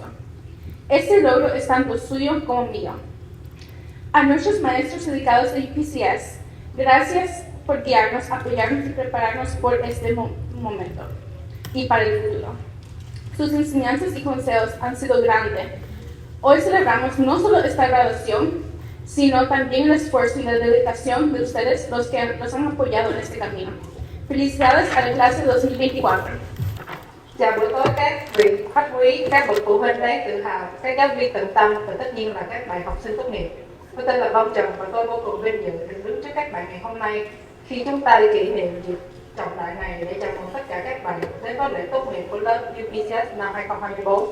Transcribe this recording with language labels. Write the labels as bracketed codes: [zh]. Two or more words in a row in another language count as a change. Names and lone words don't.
[es] Este logro es tanto suyo como mío. A nuestros maestros dedicados a UPCS, gracias por guiarnos, apoyarnos y prepararnos por este momento y para el futuro. Sus enseñanzas y consejos han sido grandes. Hoy celebramos no solo esta graduación, sino también el esfuerzo y la dedicación de ustedes, los que nos han apoyado en este camino. Felicidades a la clase 2024. [vi] Chào buổi tối các vị khách quý, các bậc phụ huynh đáng tự hào, các giáo viên tận tâm và tất nhiên là các bạn học sinh tốt nghiệp. Tôi tên là Vong Trần và tôi vô cùng vinh dự được đứng trước các bạn ngày hôm nay khi chúng ta đi kỷ niệm dịp trọng đại này để chào mừng tất cả các bạn đến với lễ tốt nghiệp của lớp UPCS năm 2024.